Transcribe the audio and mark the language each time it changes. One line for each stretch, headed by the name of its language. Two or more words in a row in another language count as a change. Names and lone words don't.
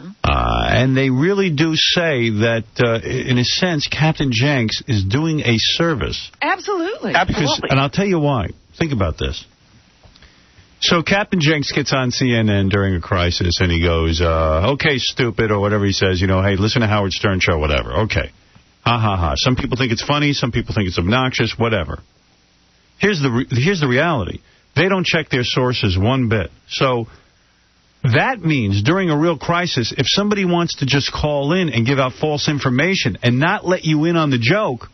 English: And they really do say that, in a sense, Captain Jenks is doing a service. Absolutely. And I'll tell you why. Think about this. So Captain Jenks gets on CNN during a crisis, and he goes, okay, stupid, or whatever he says, hey, listen to Howard Stern Show, whatever. Okay. Ha, ha, ha. Some people think it's funny. Some people think it's obnoxious, whatever. Here's the reality. They don't check their sources one bit. So that means during a real crisis, if somebody wants to just call in and give out false information and not let you in on the joke,